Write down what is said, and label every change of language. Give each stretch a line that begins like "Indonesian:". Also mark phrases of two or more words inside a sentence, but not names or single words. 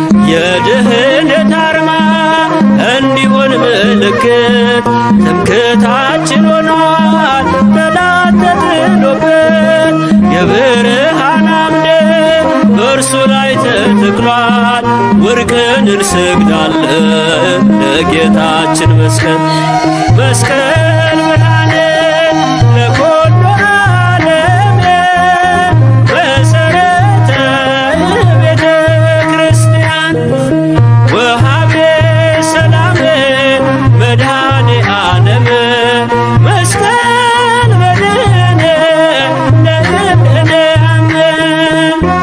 Amharic: የድህነት አርማ እንዲሆን ምልክት ትምክህታችን ሆኗል ጠላት ተጥሎበት። የብርሃን አምድ በእርሱ ላይ ተተክሏል። ወድቀን እንሰግዳለን ለጌታችን መስቀል።
Geez: መስቀል ብርሃን ለኩሉ ዓለም መሰረተ ቤተ ክርስቲያን ወሃቤ ሰላም መድኃኔ ዓለም መስቀል መድህን ለእምነ አምን።